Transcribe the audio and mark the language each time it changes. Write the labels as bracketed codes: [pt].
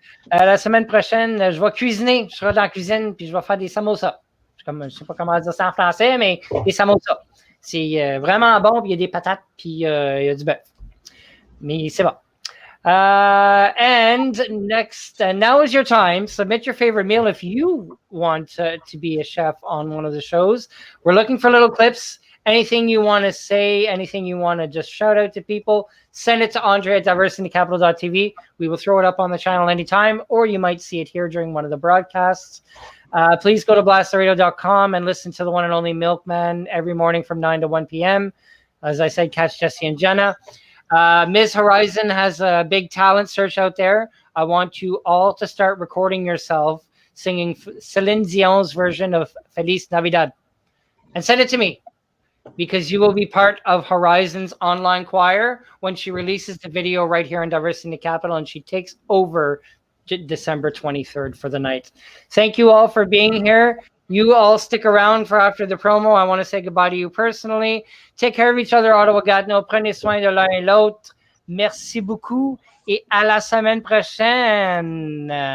[fr] La semaine prochaine, je vais cuisiner. Je serai dans la cuisine, puis je vais faire des samosas. Je ne sais pas comment dire ça en français, mais des samosas. C'est vraiment bon, puis il y a des patates, puis il y a du bœuf. Mais c'est bon. [en] And next, now is your time. Submit your favorite meal if you want to be a chef on one of the shows. We're looking for little clips. Anything you want to say, anything you want to just shout out to people, send it to Andre at diversitycapital.tv. We will throw it up on the channel anytime, or you might see it here during one of the broadcasts. Please go to blasttheradio.com and listen to the one and only Milkman every morning from 9 to 1 p.m. As I said, catch Jesse and Jenna. Ms. Horizon has a big talent search out there. I want you all to start recording yourself singing Celine Dion's version of Feliz Navidad. And send it to me, because you will be part of Horizon's online choir when she releases the video right here on Diversity Capital, and she takes over December 23rd for the night. Thank you all for being here. You all stick around for after the promo. I want to say goodbye to you personally. Take care of each other, Ottawa Gatineau. [fr] Prenez soin de l'un et l'autre. Merci beaucoup. Et à la semaine prochaine.